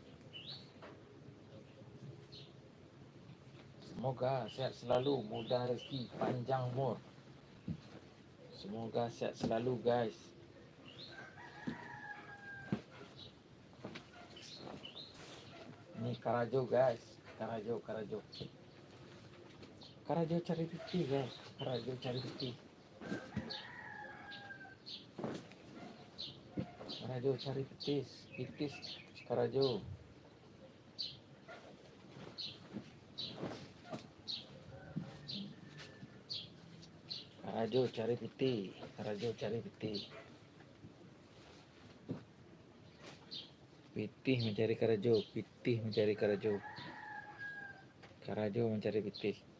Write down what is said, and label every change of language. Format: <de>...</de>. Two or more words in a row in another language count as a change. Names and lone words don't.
<id>Semoga sehat selalu, mudah rezeki, panjang umur. Semoga sehat selalu guys.</id> <min>Ini Karajo guys, Karajo cari bukti guys, Karajo cari bukti. Karajo cari pitis Karajo. Karajo cari piti. Pitih mencari Karajo, Karajo mencari pitih.</min>